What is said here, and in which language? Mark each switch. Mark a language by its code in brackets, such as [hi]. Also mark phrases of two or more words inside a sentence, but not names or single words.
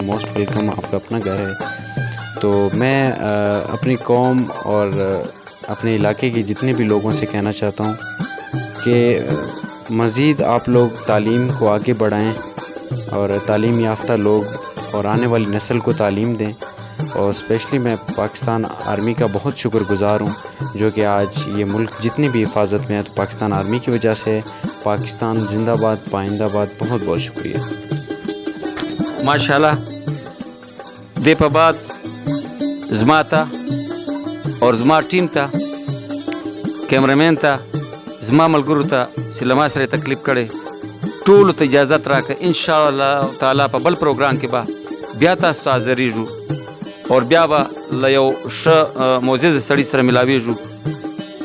[en] Most welcome, [ur] آپ کا اپنا گھر ہے. تو میں اپنی قوم اور اپنے علاقے کے جتنے بھی لوگوں سے کہنا چاہتا ہوں کہ مزید آپ لوگ تعلیم کو آگے بڑھائیں اور تعلیم یافتہ لوگ اور آنے والی نسل کو تعلیم دیں. اور اسپیشلی میں پاکستان آرمی کا بہت شکر گزار ہوں جو کہ آج یہ ملک جتنی بھی حفاظت میں ہے تو پاکستان آرمی کی وجہ سے. پاکستان زندہ باد، پائندہ باد. بہت بہت شکریہ. [ps] ماشاءاللہ دے په بعد زما ته اور زما ټیم ته، کیمرامین ته، زما ملګرو ته چې له ما سره یې تکلیف کړی، ټولو ته اجازت راکړه. [ar] ان شاء الله تعالی [ps] په بل پروګرام کې به بیا تاسو ته حاضرېږو اور بیا به له یو ښه معزز سړي سره ملاویږو.